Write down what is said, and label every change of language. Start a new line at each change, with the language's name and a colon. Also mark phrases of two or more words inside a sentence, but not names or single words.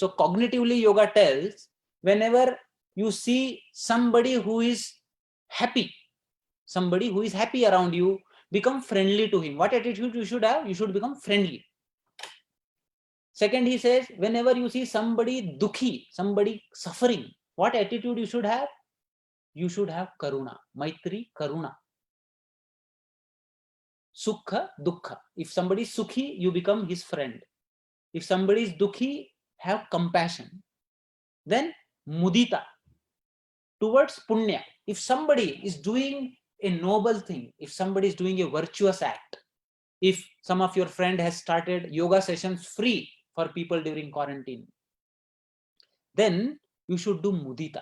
English: So cognitively, yoga tells, whenever you see somebody who is happy around you, become friendly to him. What attitude you should have? You should become friendly. Second, he says, whenever you see somebody dukhi, somebody suffering, what attitude you should have? You should have
Sanskrit: karuna, maitri, karuna. Sukha, dukkha.
English: If somebody is sukhi, you become his friend. If somebody is dukhi, have compassion. Then mudita, towards punya. If somebody is doing a noble thing, if somebody is doing a virtuous act, if some of your friend has started yoga sessions free for people during quarantine, then you should do mudita.